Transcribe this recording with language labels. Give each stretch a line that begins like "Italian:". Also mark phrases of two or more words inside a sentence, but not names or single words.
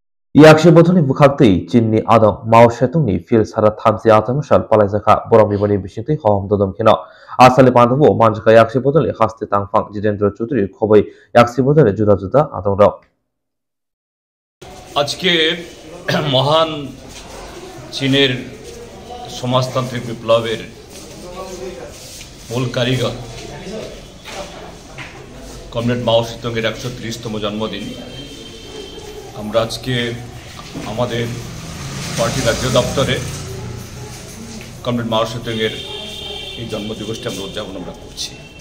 Kok Borok: Yakshibotoni bukhakti Chinni Adam Mao Zedongni fil sara thamsi atamshal palaisakha borong mibani bisingti hom dodom khino asali pandabo manjaka Yakshibotoni haste tangfang Jitendra Choudhury khobai Yakshibotoni juda juda adongrok
Bangla: আজকে মহান চীনের সমাজতান্ত্রিক বিপ্লবের মূল কারিগর কমরেড মাও সেতুংয়ের 130তম জন্মদিন। আমরা আজকে আমাদের পার্টি রাজ্য দপ্তরে কমরেড মাও সেতুংয়ের এই জন্মদিবসটি আমরা উদযাপন করছি।